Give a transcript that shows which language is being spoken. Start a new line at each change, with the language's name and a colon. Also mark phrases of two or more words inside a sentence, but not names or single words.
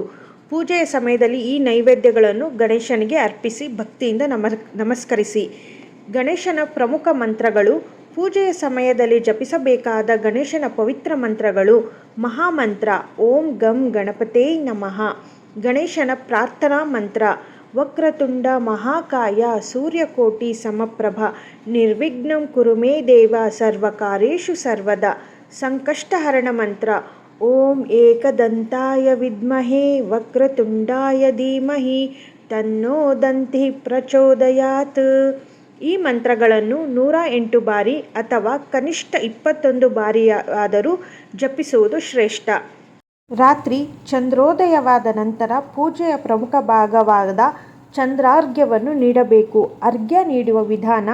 Kannada: ಪೂಜೆಯ ಸಮಯದಲ್ಲಿ ಈ ನೈವೇದ್ಯಗಳನ್ನು ಗಣೇಶನಿಗೆ ಅರ್ಪಿಸಿ ಭಕ್ತಿಯಿಂದ ನಮಸ್ಕರಿಸಿ. ಗಣೇಶನ ಪ್ರಮುಖ ಮಂತ್ರಗಳು. ಪೂಜೆಯ ಸಮಯದಲ್ಲಿ ಜಪಿಸಬೇಕಾದ ಗಣೇಶನ ಪವಿತ್ರ ಮಂತ್ರಗಳು.
Sanskrit: ಮಹಾಮಂತ್ರ ಓಂ ಗಂ ಗಣಪತೇ ನಮಃ.
Kannada: ಗಣೇಶನ ಪ್ರಾರ್ಥನಾ ಮಂತ್ರ
Sanskrit: ವಕ್ರತುಂಡ ಮಹಾಕಾಯ ಸೂರ್ಯಕೋಟಿ ಸಮಪ್ರಭ ನಿರ್ವಿಘ್ನಂ ಕುರು ಮೇ ದೇವ ಸರ್ವಕಾರ್ಯೇಷು ಸರ್ವದಾ.
Kannada: ಸಂಕಷ್ಟಹರಣ ಮಂತ್ರ
Sanskrit: ಓಂ ಏಕದಂತಾಯ ವಿದ್ಮಹೇ ವಕ್ರತುಂಡಾಯ ಧೀಮಹಿ ತನ್ನೋ ದಂತಿ ಪ್ರಚೋದಯಾತ್.
Kannada: ಈ ಮಂತ್ರಗಳನ್ನು 108 ಬಾರಿ ಅಥವಾ ಕನಿಷ್ಠ 21 ಬಾರಿಯಾದರೂ ಜಪಿಸುವುದು ಶ್ರೇಷ್ಠ. ರಾತ್ರಿ ಚಂದ್ರೋದಯವಾದ ನಂತರ ಪೂಜೆಯ ಪ್ರಮುಖ ಭಾಗವಾದ ಚಂದ್ರಾರ್ಘ್ಯವನ್ನು ನೀಡಬೇಕು. ಅರ್ಘ್ಯ ನೀಡುವ ವಿಧಾನ.